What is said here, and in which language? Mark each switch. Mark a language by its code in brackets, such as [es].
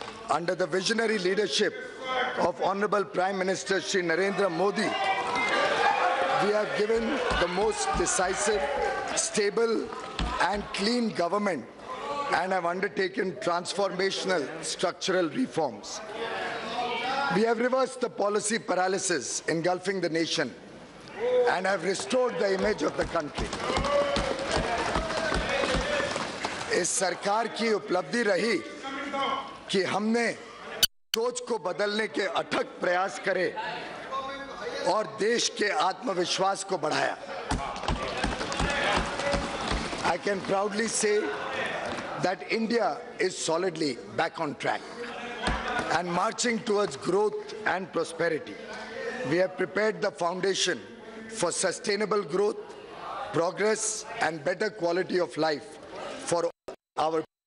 [en] Under the visionary leadership of Honorable Prime Minister Shri Narendra Modi, we have given the most decisive, stable and clean government and have undertaken transformational structural reforms. We have reversed the policy paralysis engulfing the nation and have restored the image of the country. [hi] इस सरकार की उपलब्धि रही कि हमने सोच को बदलने के अथक प्रयास करे और देश के आत्मविश्वास को बढ़ाया. [en] I can proudly say that India is solidly back on track and marching towards growth and prosperity. We have prepared the foundation for sustainable growth, progress and better quality of life for our.